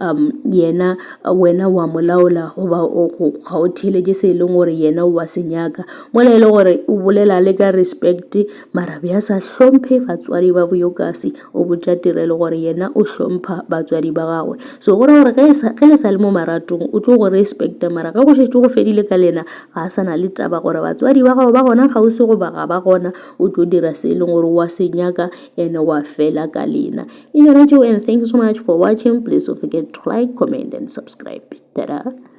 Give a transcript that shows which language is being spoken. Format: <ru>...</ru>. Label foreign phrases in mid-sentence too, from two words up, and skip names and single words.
<nso>yena wena wa molaola goba ga o theeletše se ile gore yena wa se nyaka mo le ile gore o bolela le ka respect mara bja sa hlomphe batswadi ba boyokasi o botša tirelo gore yena o hlompha batswadi ba gagwe so gore ge le sa le mo maratong o tlo go respecta mara ga go šetše go fedile ka lena ga sa na le taba gore batswadi ba gago ba gona kgausi go ba ga ba gona o tlo dira se ile gore wa se nyaka ene wa fela ka lena.</nso> <en>And thank you so much for watching. Please don't forget to like, comment and subscribe. Ta-da.</en>